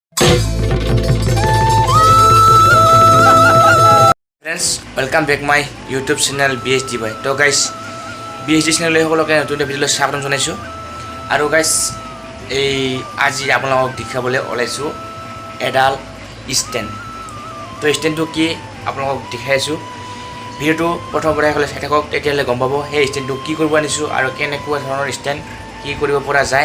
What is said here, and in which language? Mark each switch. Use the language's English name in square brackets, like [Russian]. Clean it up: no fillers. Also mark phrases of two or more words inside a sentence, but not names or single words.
[English] friends welcome back my YouTube channel BHD भाई। [Assamese] तो [English] guys BHD channel [Assamese] সকলকে নতুন ভিডিঅ'লৈ স্বাগতম জনাইছোঁ। আৰু গাইস এই আজি আপোনালোকক দেখাবলৈ ওলাইছোঁ এডাল ষ্টেণ্ড। তো ষ্টেণ্ডটো কি আপোনালোকক দেখাইছোঁ। ভিডিঅ'টো প্ৰথমবাৰ হ'লে চাই থাকক, তেতিয়াহ'লে গম পাব সেই ষ্টেণ্ডটো কি কৰিব আনিছোঁ আৰু কেনেকুৱা ধৰণৰ ষ্টেণ্ড কি কৰিব পৰা যায়।